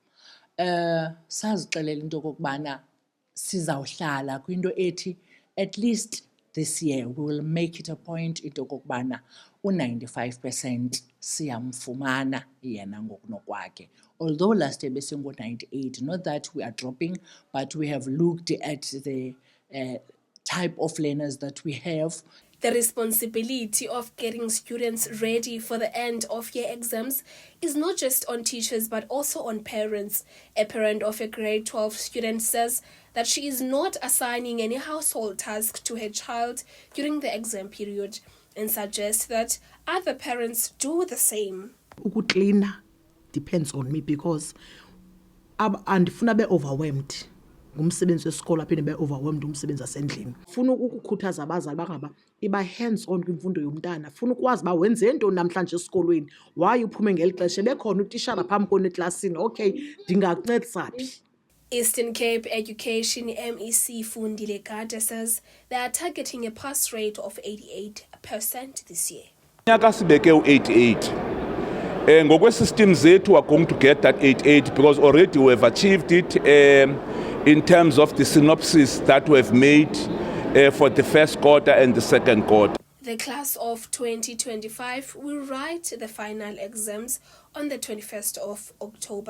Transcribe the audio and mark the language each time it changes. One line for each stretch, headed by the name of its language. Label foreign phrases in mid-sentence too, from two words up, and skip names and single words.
Xhosa: Sazixelela into kokubana sizawuhlala kwinto ethi
English: at least this year we will make it a point
Xhosa: into kokubana u-95% siyamfumana yena ngokunokwakhe.
English: Although last year besingo-98, not that we are dropping, but we have looked at the type of learners that we have. The responsibility of getting students ready for the end of year exams is not just on teachers but also on parents. A parent of a grade 12 student says that she is not assigning any household task to her child during the exam period and suggests that other parents do the same.
Xhosa: Ukuklina
English: depends on me because
Xhosa: andifuna
English: be overwhelmed
Xhosa: ngumsebenzi wesikolo aphinde be-overwhelmed umsebenzi wasendlini. Funa ukukhuthaza abazali bangaba iba
English: hands on
Xhosa: kwimfundo yomntana. Funa ukwazi uba wenze ntoni namhlanje esikolweni, why uphume ngeli xesha, bekhona utishara phambi kona eklasini, okay ndingakuncedisa phi.
English: Eastern Cape Education MEC Fundile Gada says they are targeting a pass rate of 88% this year.
Xhosa: Nyaka sibeke u-88. Ngokwe-system zethu
English: are going to get that 88 because already we have achieved it in terms of the synopsis that we have made for the first quarter and the second quarter. The class of 2025 will write the final exams on the 21st of October.